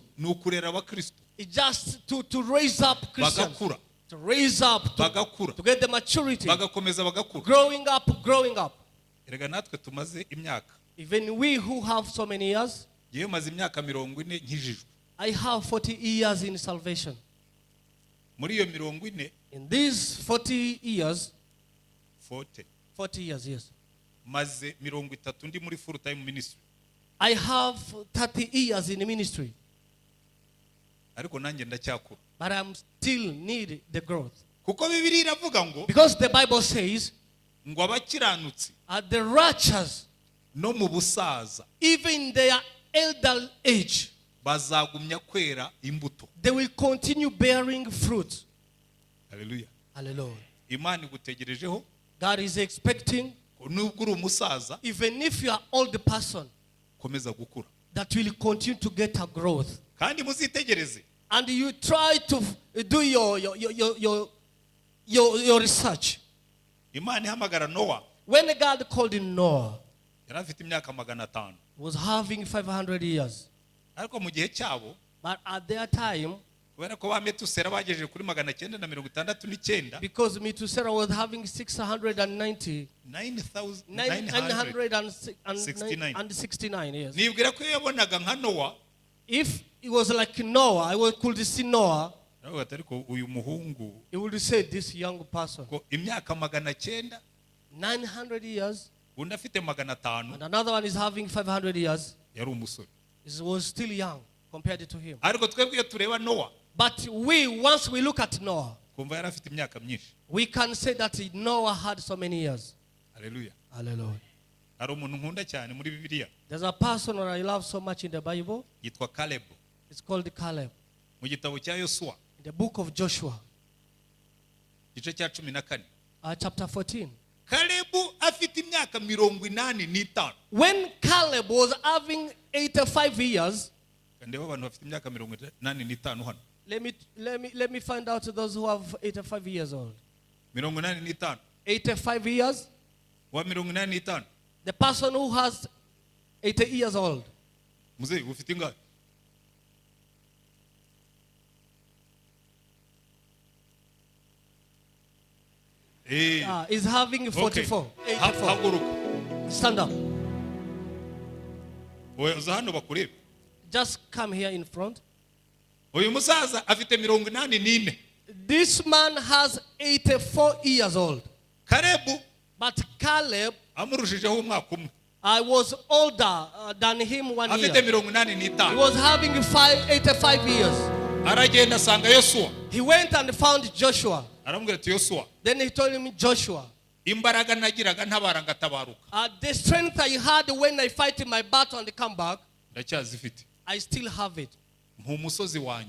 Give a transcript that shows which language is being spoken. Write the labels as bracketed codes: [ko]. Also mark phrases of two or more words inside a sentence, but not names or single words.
[rw] ni ukurera abakristo [en] is just to raise up Christians. [rw] bagakura, [en] To raise up, [rw] bagakura, [en] to get the maturity. [rw] bagakomeza bagakura. [en] Growing up. [rw] Erega natwe tumaze imyaka, [en] Even we who have so many years, [rw] yewe maze imyaka 40 nkijijwe. [en] I have 40 years in salvation. [rw] Muri iyo 40, [en] In these 40 years, 40 years, yes. [rw] maze 30 ndi muri [en] full time ministry. I have 30 years in ministry, [rw] Ariko nanjye ndacyakura. [en] but I still need the growth. [rw] Kuko Bibiliya iravuga ngo [en] Because the Bible says, [rw] ngo abakiranutsi [en] at the righteous, [rw] no mu busaza [en] even in their elder age, [rw] bazagumya kwera imbuto. [en] they will continue bearing fruit. [rw] Haleluya. [en] Hallelujah. [rw] Imana igutegerejeho, [en] God is expecting, [rw] nubwo uri umusaza, [en] even if you are old person, [rw] komeza gukura. [en] that will continue to get a growth. [rw] Kandi muzitegereze, [en] And you try to do your research. [rw] Imana ihamagara Nowa, [en] When God called in Noah, [rw] yari afite imyaka 500. [en] he was having 500 years. [rw] Ariko mu gihe cyabo, [en] But at their time, [rw] kubera ko ba Metusera bagejeje kuri 969, [en] because Methuselah was having 969 years. [rw] nibwira ko yabonaga nka Nowa, [en] If it was like Noah, I could see Noah, [rw] nawe ariko uyu muhungu [en] he would say this young person, [rw] ko imyaka 900, [en] 900 years, [rw] undi afite 500, [en] and another one is having 500 years. [rw] yari umusore. [en] He was still young compared to him. [rw] Ariko twebwe iyo tureba Nowa, [en] But once we look at Noah, [rw] kumva yari afite imyaka myinshi. [en] we can say that Noah had so many years. [rw] Haleluya. [en] Hallelujah. [rw] Hari umuntu nkunda cyane muri Bibiliya, [en] There's a person that I love so much in the Bible. [rw] yitwa Caleb. [en] It's called Caleb. [rw] Mu gitabo cya Yosuwa, [en] In the book of Joshua, [rw] igice cya 14, [en] chapter 14. [rw] Kalebu afite imyaka 85. [en] When Caleb was having 85 years, [rw] Ndeba abantu bafite imyaka 85 hano. [en] let me find out those who have 85 years old. [rw] 85. [en] 85 years, [rw] Wa 85. [en] the person who has 80 years old. [rw] Muzee ufite ingahe? [en] Is having 44. Okay. 84. [rw] Haguruka. [en] Stand up. [rw] Oya uza hano bakurebe. [en] Just come here in front. [rw] Uyu musaza afite 84. [en] This man has 84 years old. [rw] Kalebu [en] But Caleb, [rw] amurushijeho umwaka umwe. [en] I was older than him 1 [rw] Afite [en] year. 85. He was having 85 years. [rw] Aragenda asanga Yosuwa. [en] He went and found Joshua. [rw] Aramubwira ati Yosuwa, [en] Then he told him, Joshua, [rw] imbaraga nagiraga ntabara ngatabaruka, [en] the strength I had when I fight in my battle and come back, [rw] ndacyazifite. [en] I still have it. [rw] Umusozi wanjye.